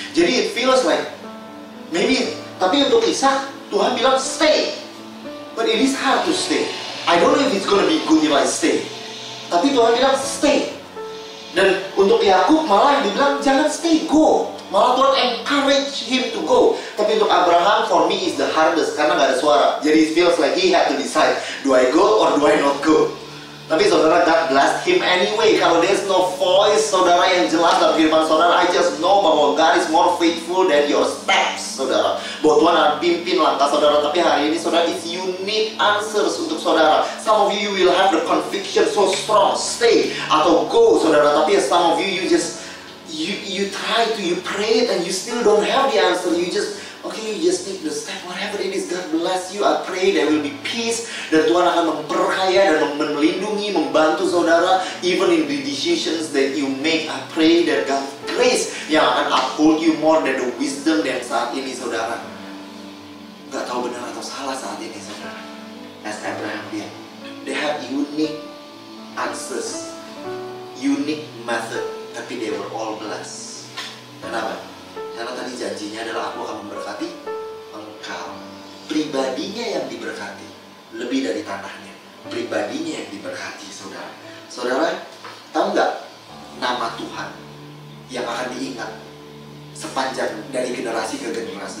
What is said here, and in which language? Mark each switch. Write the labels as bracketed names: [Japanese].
[Indonesian] Jadi [English] it feels like, maybe, [Indonesian] tapi untuk Ishak, Tuhan bilang stay. [English] But it is hard to stay. I don't know if it's gonna be good if I stay. [Indonesian] Tapi Tuhan bilang [English] stay. [Indonesian] Dan untuk Yakub malah dibilang jangan stay, go. Malah Tuhan [English] encourage him to go. [Indonesian] Tapi untuk Abraham, [English] for me is the hardest [Indonesian] karena nggak ada suara. [English] Jadi it feels like he had to decide, do I go or do I not go? Tapi saudara, God blessed him anyway. Kalau there's no voice, saudara, [Indonesian] yang jelas dalam kehidupan saudara, [English] I just know bahwa God is more faithful than your steps, saudara. [Indonesian] Bahwa Tuhan akan pimpin langkah saudara. Tapi hari ini, saudara, [English] it's unique answers [Indonesian] untuk saudara. [English] Some of you will have the conviction so strong, stay atau go, saudara. Tapi some of you just you try to, you pray it and you still don't have the answer. You just, okay, you just take the step, whatever it is. God bless you. I pray there will be peace. [Indonesian] Dan Tuhan akan memperkaya dan melindungi, membantu saudara, [English] even in the decisions that you make. I pray that God's grace yang akan uphold you more than the wisdom [Indonesian] dan saat ini, saudara. Gak tahu benar atau salah saat ini, saudara. As Abraham did, they have unique answers, unique method, tapi they were all blessed. Kenapa? Karena tadi janjinya adalah aku akan memberkati engkau. Pribadinya yang diberkati lebih dari tanahnya. Pribadinya yang diberkati, saudara. Saudara, tahu nggak nama Tuhan yang akan diingat sepanjang dari generasi ke generasi?